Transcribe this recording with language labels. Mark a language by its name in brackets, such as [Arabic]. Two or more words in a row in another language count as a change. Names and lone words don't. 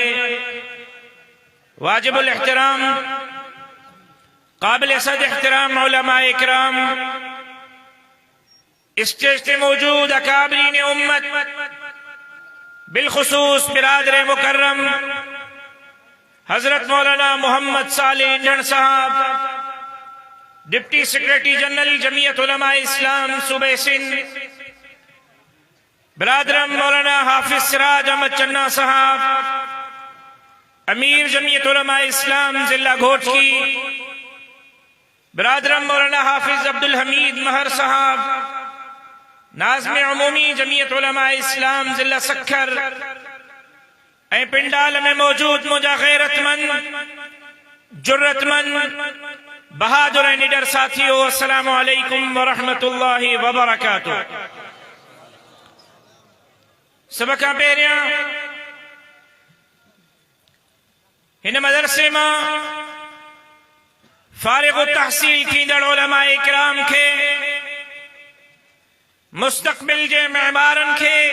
[Urdu] واجب الاحترام قابل صد احترام علما اکرام، اسٹیج پہ موجود اکابرین امت، بالخصوص برادر مکرم حضرت مولانا محمد صالح انجن صاحب, [English] deputy secretary general [Urdu] جمعیت علما اسلام صوبے سندھ, برادرم مولانا حافظ سراج احمد چنا صاحب، امیر جمعیت علما اسلام ضلع گھوٹکی، برادرم مولانا حافظ عبدالحمید مہر صاحب، ناظم عمومی جمعیت علما اسلام ضلع سکھر, [Sindhi] ऐं पिंडाल में मौजूद मुझा गैरतमंद जुर्रतमंद बहादुर निडर साथियों, [Arabic] السلام عليكم و رحمة الله و بركاته. [Sindhi] सब खां पहिरियां हिन मदरसे मां फारिग तहसील थींदड़ उलमा इकराम खे, मुस्तक़बिल जे महमारन खे,